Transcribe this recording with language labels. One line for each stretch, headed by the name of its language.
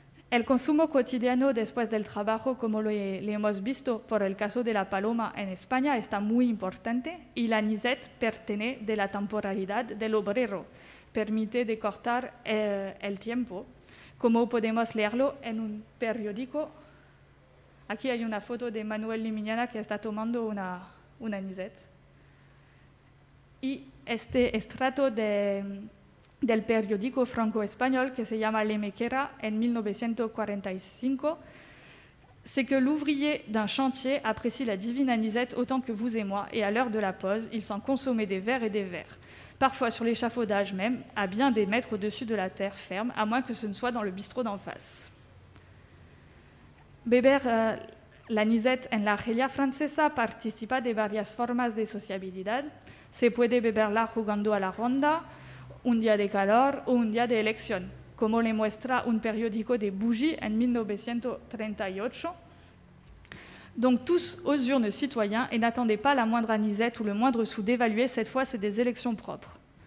Spanish: El consumo cotidiano después del trabajo, como lo hemos visto por el caso de la paloma en España, está muy importante y la anisette pertenece de la temporalidad del obrero, permite de cortar el tiempo, como podemos leerlo en un periódico Aquí hay una foto de Manuel Limiñana que está tomando una anisette. Y este estrato del periódico franco-espagnol que se llama L'Éméquera en 1945,
French: c'est que l'ouvrier d'un chantier apprécie la divine anisette autant que vous et moi, et à l'heure de la pause, il s'en consommait des verres et des verres. Parfois sur l'échafaudage même, à bien des mètres au-dessus de la terre ferme, à moins que ce ne soit dans le bistrot d'en face.
Spanish: Beber l'anisette en la Argelia francesa participa de varias formas de sociabilidad. Se puede beberla jugando a la ronda, un día de calor o un día de elección, como le muestra un periódico de Bougie en 1938.
French: Donc tous aux urnes citoyens et n'attendez pas la moindre anisette ou le moindre sou dévalué, cette fois c'est des élections propres.